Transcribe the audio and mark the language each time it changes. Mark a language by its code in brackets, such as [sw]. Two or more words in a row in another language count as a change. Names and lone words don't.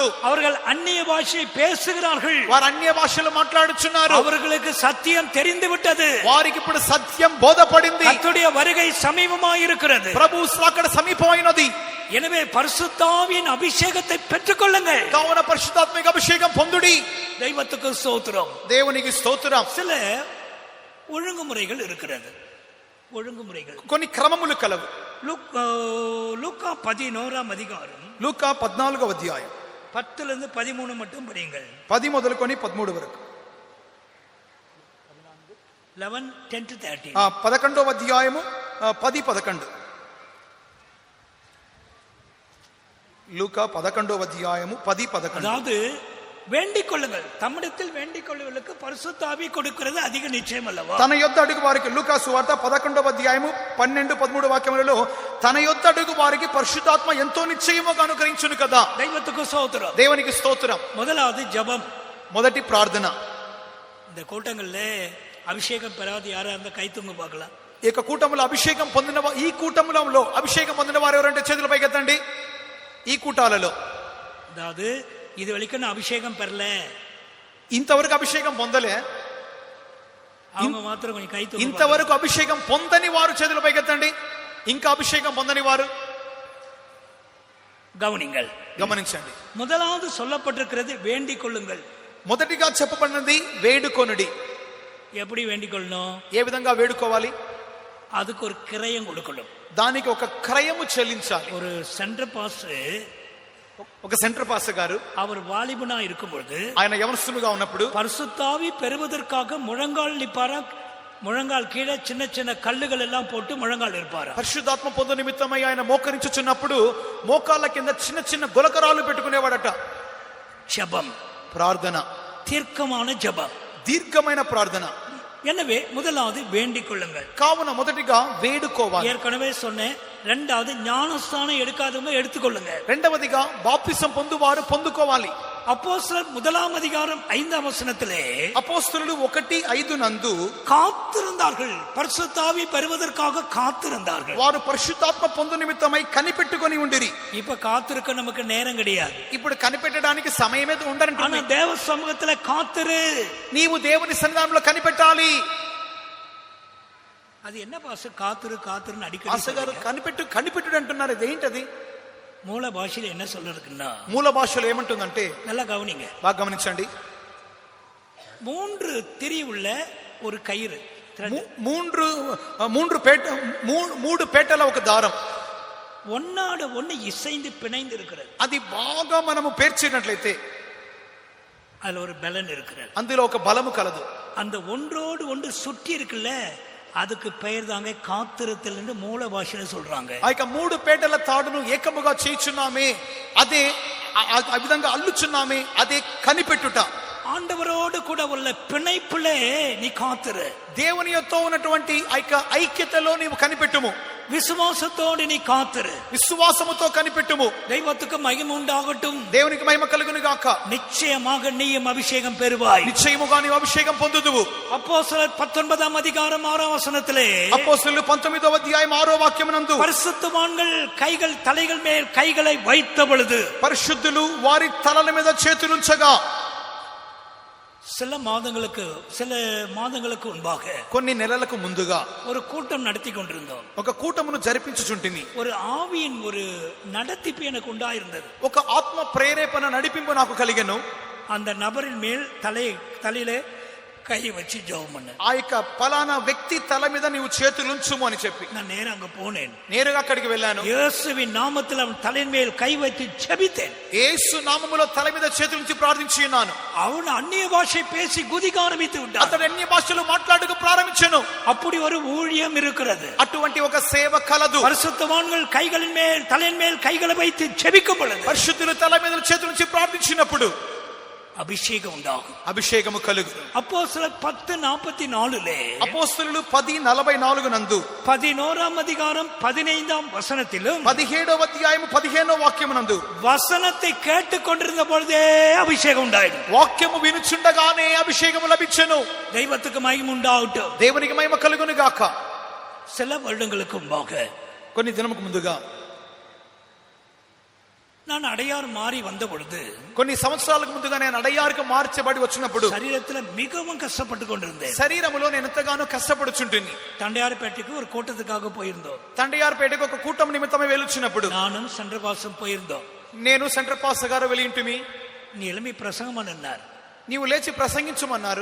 [ta] அவர்கள் அந்நிய பாஷை பேசுகிறார்கள். [te] వారు అన్య భాషలు మాట్లాడుచున్నారు. [ta] அவர்களுக்கு சத்தியம் தெரிந்து விட்டது. [te] వారికి ఇప్పుడు సత్యం బోధపడింది. [ta] கர்த்தருடைய வருகை சமீபமாய் இருக்கிறது. [te] ప్రభు రాకడ సమీపమైనది. [ta] எனவே பரிசுத்தாவியின் அபிஷேகத்தை பெற்றுக் கொள்ளுங்கள். [te] కావున పరిశుద్ధాత్మిక అభిషేకం పొందుడి. [ta] தெய்வத்துக்கு ஸ்தோத்திரம். [te] దేవునికి స్తోత్రం. [ta] சில ஒழுங்குமுறைகள் இருக்கிறது. ஒழுங்குமுறைகள், [te] కొన్ని క్రమములు కలవు. [ta] லூக்கா 11ஆம் அதிகாரம், [te] లూకా 14వ అధ్యాయం [ta] 10 13 மட்டும் படியுங்கள். [te] 10 మొదలుకొని 13 వరకు. [en] 11 10 to 13. [te] 11వ అధ్యాయము 10 11. లూకా 11వ అధ్యాయము 10 11. [ta] அதாவது வேண்டிக் கொள்ளுங்கள், தம்மிடத்தில் வேண்டிக் கொள்ளுவதற்கு பரிசுத்த ஆவி கொடுக்கிறது அதிக நிச்சயம் அல்லவா? [te] తన యొద్ద అడుగు వారికి, లూకా సువార్త 11వ అధ్యాయము 12 13 వాక్యములలో తన యొద్ద అడుగు వారికి పరిశుద్ధాత్మ ఎంతో నిశ్చయముగా అనుగ్రహించును కదా. [ta] தெய்வத்துக்கு ஸ்தோத்திரம். [te] దేవునికి స్తోత్రం. [ta] முதலாவது ஜெபம். [te] మొదటి ప్రార్థన. [ta] இந்த கூட்டங்கள்ல அபிஷேகம் பெறாத யாரா அந்த கை தூங்க பார்க்கலாம். [te] ఈ యొక్క కూటములో అభిషేకం పొందిన ఈ కూటములలో అభిషేకం పొందిన వారు ఎవరంటే చేతులు పైకెత్తండి. ఈ కూటాలలో, [ta] அதாவது இது வரைக்கும் நான் அபிஷேகம் பெறல, [te] ఇంతవరకు అభిషేకం పొందలే, [ta] அவங்க மாத்திரம் கொஞ்சம் கை தூங்க. [te] ఇంతవరకు అభిషేకం పొందని వారు చేతులు పైకెత్తండి. ఇంకా అభిషేకం పొందని వారు [ta] கவனிங்கள், [te] గమనించండి. [ta] முதலாவது சொல்லப்பட்டிருக்கிறது வேண்டிக் கொள்ளுங்கள். [te] మొదటిగా చెప్పబడినది వేడుకొనుడి. [ta] எப்படி வேண்டிக் கொள்ளணும்? [te] ఏ విధంగా వేడుకోవాలి? [ta] அதுக்கு ஒரு கிரயம் கொடுக்கணும். [te] దానికి ఒక క్రయము చెల్లించాలి. [ta] ஒரு [en] center pas, [te] ఒక [en] center pastor [te] గారు [ta] அவர் வாலிபனா இருக்கும்போது, [te] ఆయన యవనస్తులుగా ఉన్నప్పుడు [ta] பரிசுத்தாவி பெறுவதற்காக முழங்கால் நிப்பாரா, முழங்கால் கீழே சின்ன சின்ன கல்லுகள் எல்லாம் போட்டு முழங்கால் இருப்பாரா. [te] పరిశుద్ధాత్మ పొందు నిమిత్తమై ఆయన మోకరించుచున్నప్పుడు మోకాళ్ళ కింద చిన్న చిన్న గులకరాలు పెట్టుకునేవాడట. [ta] ஜெபம், [te] ప్రార్థన, [ta] தீர்க்கமான ஜெபம், [te] దీర్ఘమైన ప్రార్థన. [ta] எனவே முதலாவது வேண்டிக் கொள்ளுங்கள். [te] కావున మొదటిగా వేడుకోవాలి. [ta] ஏற்கனவே சொன்னேன். ரெண்டாவது ஞானஸ்தானம் எடுக்காதவங்க எடுத்துக்கொள்ளுங்க. [te] రెండవదిగా బాప్తిసం పొందువారు పొందుకోవాలి. [ta] அப்போஸ்தலர் 1ஆம் அதிகாரம் 5ஆம் வசனத்திலே [te] అపోస్తలులు 1:5 నందు [ta] காத்திருந்தார்கள், பரிசுத்தாவி பெறுவதற்காக காத்திருந்தார்கள். [te] వారు పరిశుద్ధాత్మ పొందు నిమిత్తమై కనిపెట్టుకొని ఉండిరి. [ta] இப்ப காத்திருக்க நமக்கு நேரம் கிடையாது. [te] ఇప్పుడు కనిపెట్టడానికి సమయమే [ta] ஆனா [te] ఉండరంటున్నా. [ta] தேவ சமூகத்துல காத்திரு. [te] నీవు దేవుని సన్నిధానంలో కనిపెట్టాలి. [ta] அது என்ன பாச காத்திரு காத்திருன்னு [te] పాస్టర్ [ta] அடிக்கடி [te] గారు కనిపెట్టుడు అంటున్నారు. ఇదేంటది? [ta] மூல பாஷையில என்ன சொல்றதுக்குன்னா, [te] మూల భాషలో ఏమంటుందంటే, [ta] நல்லா கவனிங்க, [te] బాగా గమనించండి. [ta] 3 திரி உள்ள ஒரு கயிறு, [te] మూడు పేటల ఒక దారం, [ta] ஒன்னாடு ஒண்ணு இசைந்து பிணைந்து இருக்கிறது. [te] అది బాగా మనము పేర్చినట్లయితే [ta] அதுல ஒரு பலன் இருக்கிறது. [te] అందులో ఒక బలము కలదు. [ta] அந்த ஒன்றோடு ஒன்று சுற்றி இருக்குல்ல, அதுக்கு பெயர் தாங்க காத்திருத்தல் என்று மூல பாஷையில சொல்றாங்க. [te] ఆ యొక్క 3 పేటల తాడును ఏకముగా చేయుచున్నామే, అదే ఆ విధంగా అల్లుచున్నామే, అదే కనిపెట్టుట. [ta] ஆண்டவரோடு கூட உள்ள பிணைப்பிலே நீ காத்திரு. [te] దేవునితో ఉన్నటువంటి ఐక్యతలో నీవు కనిపెట్టుము. [ta] விசுவாசத்தோடு நீ காத்திரு. [te] విశ్వాసముతో కనిపెట్టుము. [ta] தெய்வத்துக்கு மகிமை உண்டாகட்டும். [te] దేవునికి మహిమ కలుగును గాక. [ta] நிச்சயமாக நீயும் அபிஷேகம் பெறுவாய். [te] నిశ్చయముగా నీవు అభిషేకం పొందుదువు. [ta] அப்போஸ்தலர் 19ஆம் அதிகாரம் 6ஆம் வசனத்திலே [te] అపోస్తలులు 19వ అధ్యాయం 6వ వాక్యమునందు [ta] பரிசுத்தவான்கள் கைகள் தலைகள் மேல் கைகளை வைத்த பொழுது [te] పరిశుద్ధులు వారి తలల మీద చేతులుంచగా [ta] சில மாதங்களுக்கு முன்பாக [te] కొన్ని నెలలకు ముందుగా [ta] ஒரு கூட்டம் நடத்தி கொண்டிருந்தோம். [te] ఒక కూటమును జరిపించుచుంటిని. [ta] ஒரு ஆவியின் ஒரு நடத்திப்பு எனக்கு உண்டாயிருந்தது. [te] ఒక ఆత్మ ప్రేరేపణ నడిపింపు నాకు కలిగెను. [ta] அந்த நபரின் மேல் தலையிலே கை வச்சு ஜெபம் பண்ண. [te] ఆ యొక్క పలానా వ్యక్తి తల మీద నీవు చేతులుంచుము అని చెప్పి [ta] நான் நேரா அங்க போனேன். [te] నేరుగా అక్కడికి వెళ్ళాను. [ta] இயேசுவின் நாமத்தில் அவன் தலையின் மேல் கை வைத்து ஜெபித்தேன். [te] యేసు నామములో తల మీద చేతులుంచి ప్రార్థించి ఉన్నాను. [ta] அவன் அந்நிய பாஷை பேசி குதிக்க ஆரம்பித்து விட்டான். [te] అతడు అన్య భాషలు మాట్లాడుకు ప్రారంభించెను. [ta] அப்படி ஒரு ஊழியம் இருக்கிறது. [te] అటువంటి ఒక సేవ కలదు. [ta] பரிசுத்தவான்கள் கைகளின் மேல் தலையின் மேல் கைகளை வைத்து ஜெபிக்கும் பொழுது [te] పరిశుద్ధులు తల మీద చేతులుంచి ప్రార్థించినప్పుడు [ta] அபிஷேகம் உண்டாகும். [te] అభిషేకము కలుగు. [ta] அப்போஸ்தலர் 10:44 [te] అపోస్తలులు 10:44 నందు [ta] 11ஆம் அதிகாரம் 15ஆம் வசனத்திலும் [te] 17వ అధ్యాయం 15వ వాక్యమునందు [ta] வசனத்தை கேட்டுக் கொண்டிருந்த பொழுதே அபிஷேகம் உண்டாயிடும். [te] వాక్యము వినుచుండగానే అభిషేకము లభించెను. [ta] தெய்வத்துக்கு மகிமை உண்டாகட்டும். [te] దేవునికి మహిమ కలుగును గాక. [ta] சில வருடங்களுக்கு முன்பாக [te] కొన్ని దినముకు ముందుగా [ta] நான் அடையார் மாறி வந்த பொழுது [te] కొన్ని సంవత్సరాలకు ముందుగా నేను అడయార్కు మార్చబడి వచ్చినప్పుడు [ta] சரீரத்தில் மிகவும் கஷ்டப்பட்டு கொண்டிருந்தேன். [te] శరీరములో నేను ఎంతగానో కష్టపడుచుంటిని. [ta] தண்டையார்பேட்டைக்கு ஒரு கூட்டத்துக்காக போயிருந்தோம். [te] తండయార్పేటకు ఒక కూటమి నిమిత్తమే వెళ్ళుచున్నప్పుడు [ta] நானும் சென்ட்ரபாசம் போயிருந்தோம். [te] నేను [en] center pastor [te] గారు వెళ్ళింటిమి. [ta] நீ எழும்பி பிரசங்கம் பண்ணார். [te] నీవు లేచి ప్రసంగించమన్నారు.